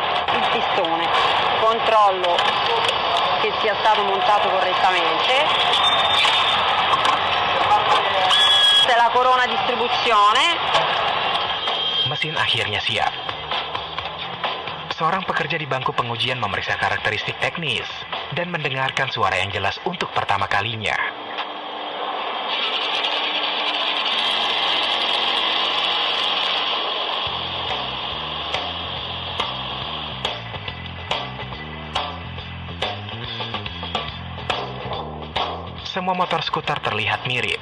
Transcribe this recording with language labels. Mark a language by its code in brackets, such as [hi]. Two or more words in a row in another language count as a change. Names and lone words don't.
[it] Il pistone, controllo che sia stato montato correttamente. Questa è la corona distribuzione. [id] Mesin akhirnya siap. Seorang pekerja di bangku pengujian memeriksa karakteristik teknis dan mendengarkan suara yang jelas untuk pertama kalinya. Semua motor skuter terlihat mirip.